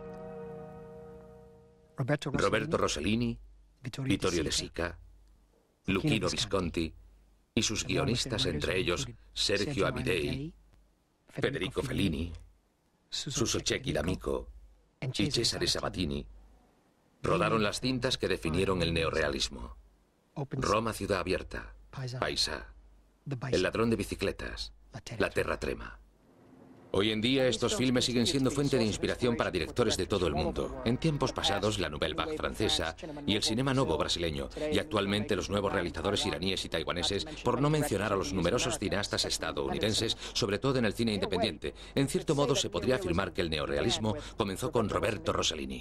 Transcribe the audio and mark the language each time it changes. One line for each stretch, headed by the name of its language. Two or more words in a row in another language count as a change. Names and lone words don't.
Spanish: Roberto Rossellini, Vittorio De Sica, Luchino Visconti y sus guionistas, entre ellos Sergio Amidei, Federico Fellini, Suso Cecchi D'Amico y Cesare Sabatini, rodaron las cintas que definieron el neorrealismo: Roma ciudad abierta, Paisa, El ladrón de bicicletas, La terra trema. Hoy en día estos filmes siguen siendo fuente de inspiración para directores de todo el mundo. En tiempos pasados, la Nouvelle Vague francesa y el Cinema Novo brasileño, y actualmente los nuevos realizadores iraníes y taiwaneses, por no mencionar a los numerosos cineastas estadounidenses, sobre todo en el cine independiente. En cierto modo se podría afirmar que el neorrealismo comenzó con Roberto Rossellini.